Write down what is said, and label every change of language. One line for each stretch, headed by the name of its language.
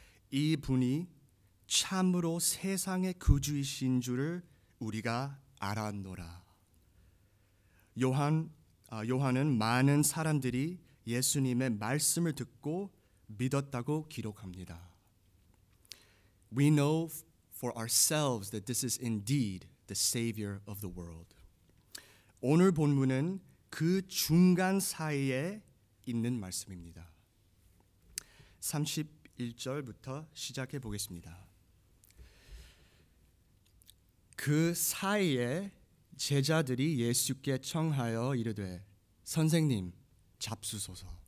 Korean: 이 분이 참으로 세상의 구주이신 줄을 우리가 알았노라. 요한은 많은 사람들이 예수님의 말씀을 듣고 믿었다고 기록합니다.
English: We know for ourselves that this is indeed the Savior of the world.
Korean: 오늘 본문은 그 중간 사이에 있는 말씀입니다. 31절부터 시작해 보겠습니다. 그 사이에 제자들이 예수께 청하여 이르되 선생님 잡수소서.